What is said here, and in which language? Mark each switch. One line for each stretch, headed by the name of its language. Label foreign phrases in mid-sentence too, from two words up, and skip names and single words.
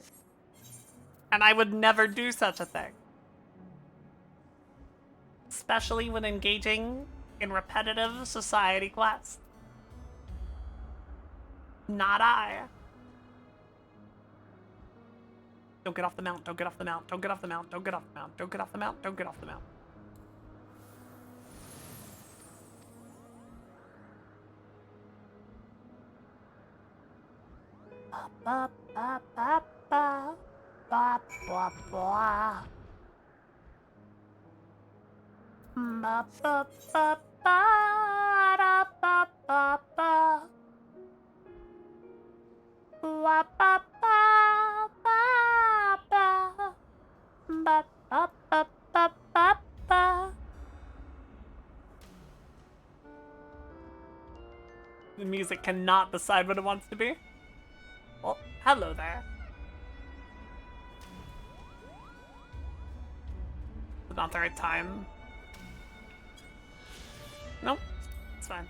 English: And I would never do such a thing. Especially when engaging in repetitive society quests. Not I. Don't get off the mount. Don't get off the mount. Don't get off the mount. Don't get off the mount. Don't get off the mount. Don't get off the mount. Ba ba ba ba ba ba ba. Ba ba ba ba da ba ba ba. Ba ba ba ba ba. Ba ba ba ba ba ba. The music cannot decide what it wants to be. Well, hello there. Not the right time. Nope, it's fine.